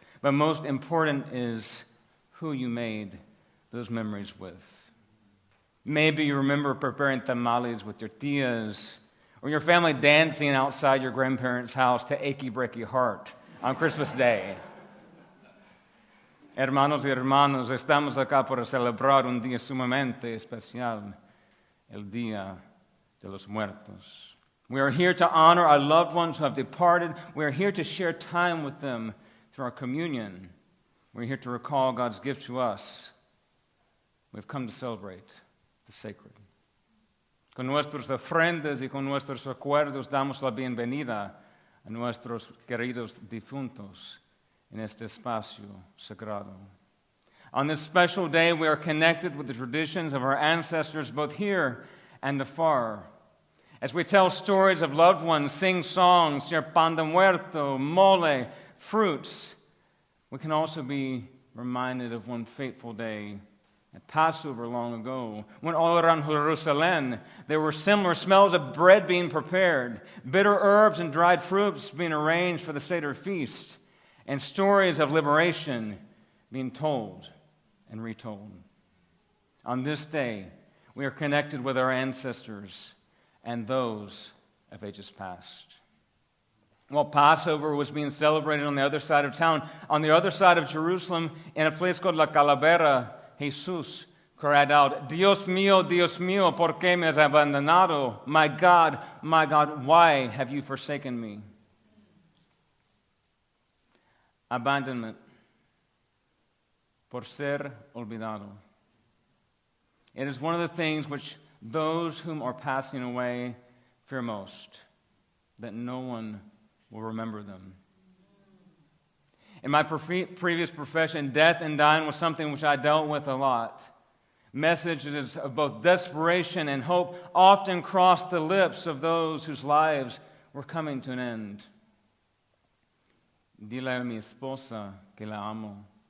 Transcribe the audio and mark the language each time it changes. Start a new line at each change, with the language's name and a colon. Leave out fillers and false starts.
English: But most important is who you made those memories with. Maybe you remember preparing tamales with your tias, or your family dancing outside your grandparents' house to Achy Breaky Heart on Christmas Day.
Spanish: Hermanos y hermanos, estamos acá para celebrar un día sumamente especial, el Día de los Muertos.
English: We are here to honor our loved ones who have departed. We are here to share time with them through our communion. We're here to recall God's gift to us. We've come to celebrate the sacred.
Spanish: Con nuestras ofrendas y con nuestros recuerdos damos la bienvenida a nuestros queridos difuntos in este espacio sagrado.
English: On this special day, we are connected with the traditions of our ancestors, both here and afar. As we tell stories of loved ones, sing songs, share pan de muerto, mole, fruits, we can also be reminded of one fateful day at Passover long ago, when all around Jerusalem there were similar smells of bread being prepared, bitter herbs and dried fruits being arranged for the Seder feast, and stories of liberation being told and retold. On this day, we are connected with our ancestors and those of ages past. While Passover was being celebrated on the other side of town, on the other side of Jerusalem, in a place called La Calavera, Jesus cried out,
Spanish: Dios mío, ¿por qué me has abandonado?
English: My God, why have you forsaken me?
Spanish: Abandonment, por ser olvidado.
English: It is one of the things which those whom are passing away fear most, that no one will remember them. In my previous profession, death and dying was something which I dealt with a lot. Messages of both desperation and hope often crossed the lips of those whose lives were coming to an end.
Spanish: Dile a mi esposa que la amo.